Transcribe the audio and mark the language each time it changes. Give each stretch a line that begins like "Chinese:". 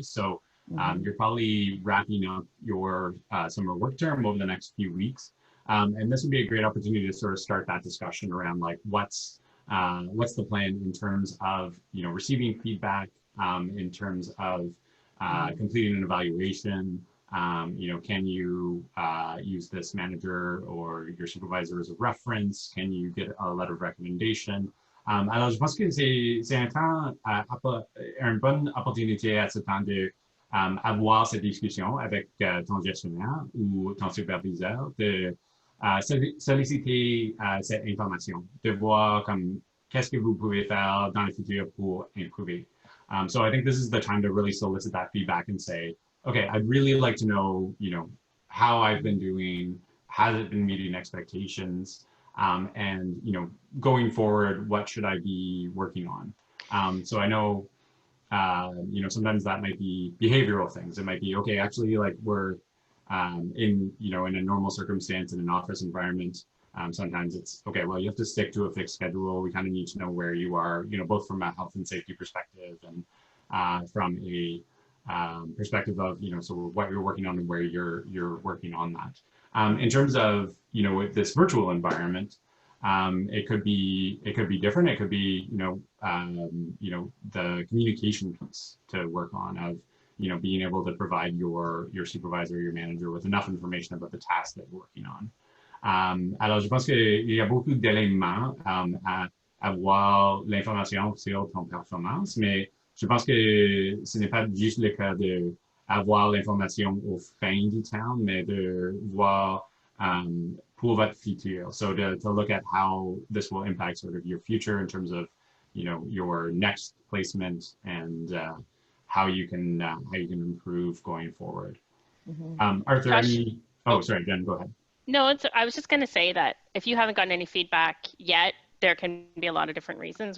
English: So you're probably wrapping up your summer work term over the next few weeks, and this would be a great opportunity to sort of start that discussion around, like, what's the plan in terms of receiving feedback, in terms of completing an evaluation. Can you use this manager or your supervisor as a reference? Can you get a letter of recommendation?
French: Alors, je pense que c'est un temps, une bonne opportunité à ce temps de avoir cette discussion avec ton gestionnaire ou ton superviseur, de solliciter cette information, de voir qu'est-ce que vous pouvez faire dans le futur pour improver.
English: So I think this is the time to really solicit that feedback and say, okay, I'd really like to know, how I've been doing, has it been meeting expectations, and going forward, what should I be working on? So I know, sometimes that might be behavioral things. It might be, okay, actually, like, we're in, you know, in a normal circumstance in an office environment, sometimes it's, okay, well, you have to stick to a fixed schedule. We kind of need to know where you are, you know, both from a health and safety perspective and from a perspective of, you know, so what you're working on and where you're working on that. In terms of, you know, with this virtual environment, it could be different. It could be, you know, the communication piece to work on of, you know, being able to provide your supervisor, your manager with enough information about the task that you're working on.
French: Alors, je pense qu'il y a beaucoup d'éléments à avoir l'information sur ton performance, mais je pense que ce n'est pas juste le cas de avoir l'information au fin du temps, mais de voir pour votre futur.
English: So to look at how this will impact sort of your future in terms of, you know, your next placement and how you can improve going forward. Mm-hmm. Arthur, Josh, oh, sorry, Jen, go ahead. No, I was just going to say that if you haven't gotten any feedback yet, there can be a lot of different reasons.